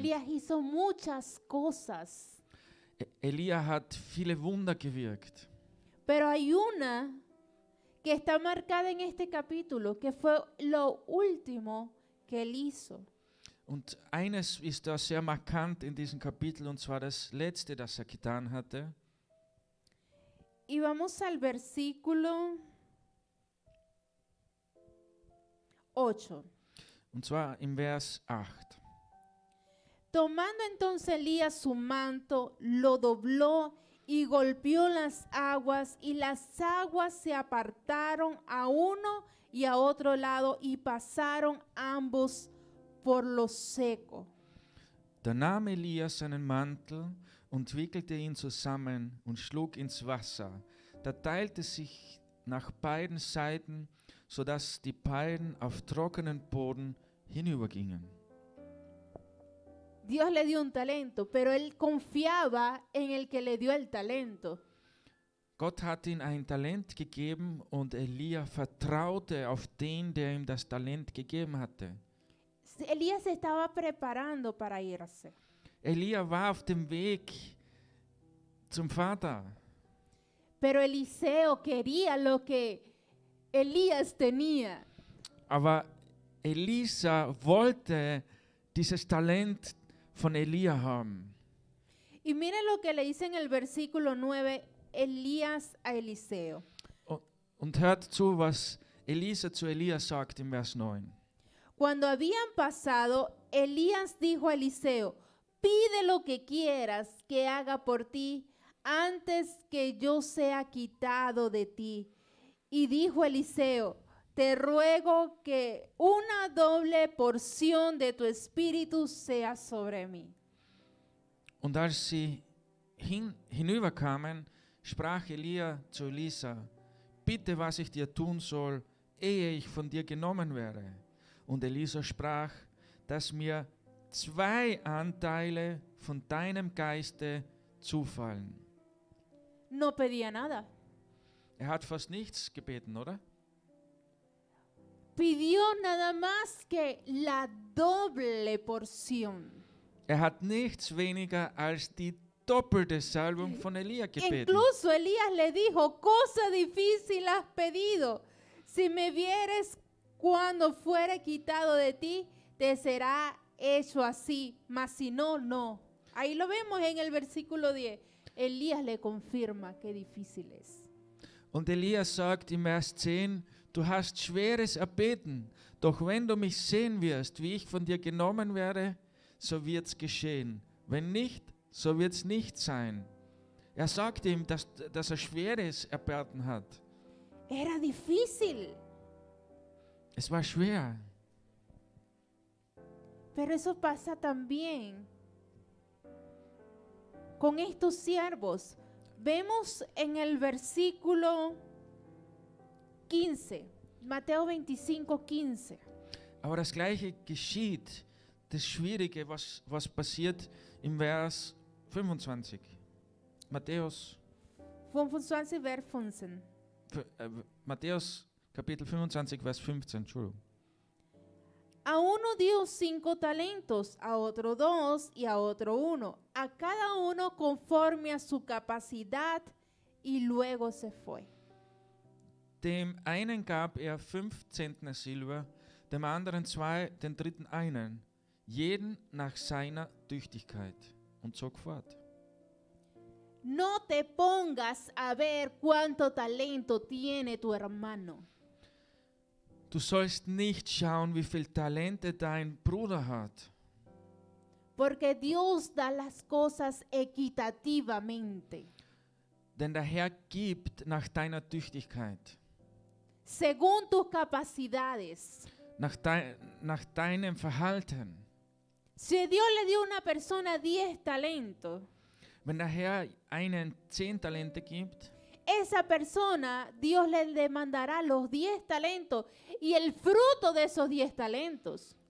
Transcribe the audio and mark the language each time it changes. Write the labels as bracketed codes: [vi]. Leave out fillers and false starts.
[es] Elías hizo muchas cosas, [de] Elia hat viele Wunder gewirkt. [es] pero hay una que está marcada en este capítulo, que fue lo último que él hizo. [de] Und eines ist da sehr markant in diesem Kapitel, und zwar das letzte, das er getan hatte. [es] Y vamos al versículo 8. [de] Und zwar im Vers 8. [es] Tomando entonces Elías su manto, lo dobló y golpeó las aguas, y las aguas se apartaron a uno y a otro lado, y pasaron ambos por lo seco. [de] Da nahm Elia seinen Mantel und wickelte ihn zusammen und schlug ins Wasser. Da teilte sich nach beiden Seiten, sodass die beiden auf trockenen Boden hinübergingen. [es] Dios le dio un talento, pero él confiaba en el que le dio el talento. [de] Gott hat ihm ein Talent gegeben und Elia vertraute auf den, der ihm das Talent gegeben hatte. [es] Elías se estaba preparando para irse. [de] Elia war auf dem Weg zum Vater. [es] Pero Eliseo quería lo que Elías tenía. [de] Aber Elisa wollte dieses Talent von Elia haben. [es] Y mire lo que le dice en el versículo 9 Elías a Eliseo. [de] Und hört zu, was Elisa zu Elia sagt im Vers 9. [es] Cuando habían pasado, Elías dijo a Eliseo: pide lo que quieras que haga por ti antes que yo sea quitado de ti. Y dijo Eliseo: te ruego que una doble porción de tu espíritu sea sobre mí. [de] Und als sie hinüberkamen, sprach Elia zu Elisa: bitte, was ich dir tun soll, ehe ich von dir genommen werde. Und Elisa sprach, dass mir 2 Anteile von deinem Geiste zufallen. [es] No pedía nada. [de] Er hat fast nichts gebeten, oder? [es] Pidió nada más que la doble porción. [de] Er hat nichts weniger als die doppelte Salbung von Elia gebeten. [es] Incluso Elías le dijo: cosa difícil has pedido. Si me vieres cuando fuere quitado de ti, te será hecho así. Mas si no, no. Ahí lo vemos en el versículo 10. Elías le confirma qué difícil es. [de] Und Elia sagt im Vers 10, du hast Schweres erbeten, doch wenn du mich sehen wirst, wie ich von dir genommen werde, so wird's geschehen. Wenn nicht, so wird's nicht sein. Er sagt ihm, dass er Schweres erbeten hat. [es] Era difícil. [de] Es war schwer. [es] Pero eso pasa también con estos siervos. Vemos en el versículo 15, Mateo 25, 15. [de] Aber das Gleiche geschieht. Das Schwierige, was passiert im Vers 25. Matthäus 25, vers 15. Matthäus Kapitel 25, Vers 15, Entschuldigung. [es] A uno dio 5 talentos, a otro 2 y a otro 1, a cada uno conforme a su capacidad, y luego se fue. [de] Dem einen gab er 5 Zentner Silber, dem anderen 2, den dritten einen, jeden nach seiner Tüchtigkeit, und zog fort. [es] No te pongas a ver cuánto talento tiene tu hermano. [de] Du sollst nicht schauen, wie viel Talente dein Bruder hat. [es] Porque Dios da las cosas equitativamente, [de] Denn der Herr gibt nach deiner Tüchtigkeit, [es] según tus capacidades. [de] nach deinem Verhalten. [es] Si Dios le dio a una persona 10 talentos, [de] Wenn der Herr einen 10 Talente gibt, [es] esa persona, Dios le demandará los 10 talentos y el fruto de esos 10 talentos.